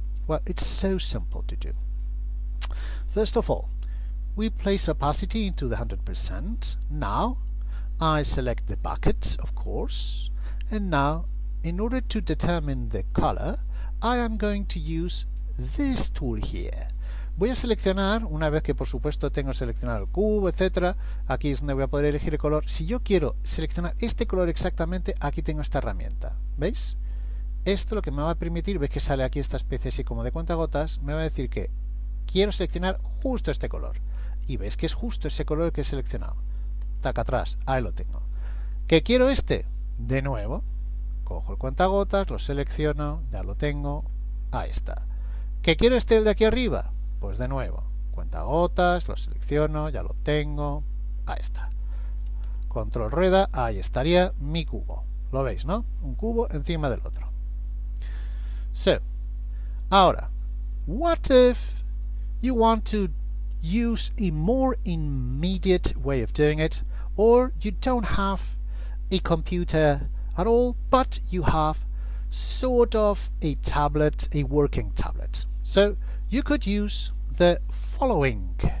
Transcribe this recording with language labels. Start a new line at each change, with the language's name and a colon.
English: Well, it's so simple to do. First of all, we place opacity into the 100%. Now, I select the bucket, of course, and now, in order to determine the color, I am going to use this tool here.
Spanish: Voy a seleccionar, una vez que por supuesto tengo seleccionado el cubo, etc., aquí es donde voy a poder elegir el color. Si yo quiero seleccionar este color exactamente, aquí tengo esta herramienta. ¿Veis? Esto lo que me va a permitir, ves que sale aquí esta especie así como de cuentagotas, me va a decir que quiero seleccionar justo este color. Y ves que es justo ese color que he seleccionado. Taca atrás, ahí lo tengo. ¿Que quiero este? De nuevo, cojo el cuentagotas, lo selecciono, ya lo tengo, ahí está. ¿Que quiero este el de aquí arriba? Pues de nuevo, cuentagotas, lo selecciono, ya lo tengo, ahí está. Control rueda, ahí estaría mi cubo. Lo veis, ¿no? Un cubo encima del otro.
English: So, ahora, what if you want to use a more immediate way of doing it, or you don't have a computer at all, but you have sort of a tablet, a working tablet. So, you could use the following